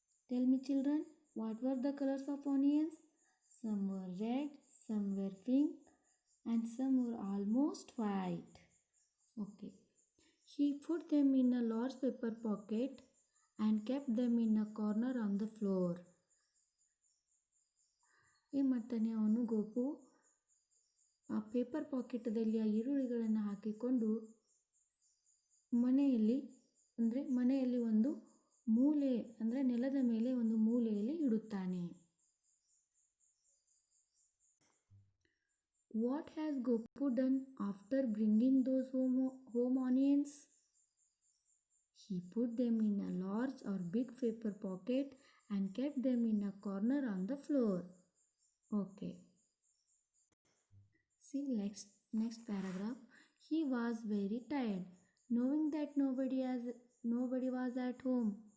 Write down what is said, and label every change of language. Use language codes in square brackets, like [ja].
[en] Tell me children, what were the colors of onions? Some were red, some were pink, and some were almost white. Okay. He put them in a large paper pocket and kept them in a corner on the floor. [kn] ಏನು ಮಾಡ್ತಾನೆ ಅವನು ಗೋಪು? ಆ paper ಪಾಕೆಟದಲ್ಲಿ ಆ ಈರುಳ್ಳಿಗಳನ್ನು ಹಾಕಿಕೊಂಡು ಮನೆಯಲ್ಲಿ ಒಂದು ಮೂಲೆ ಅಂದರೆ ನೆಲದ ಮೇಲೆ ಒಂದು ಮೂಲೆಯಲ್ಲಿ ಇಡುತ್ತಾನೆ. [en] What has Gopu done after bringing those home onions? He put them in a large or big paper pocket and kept them in a corner on the floor. Okay. See next paragraph. He was very tired, knowing that nobody was at home.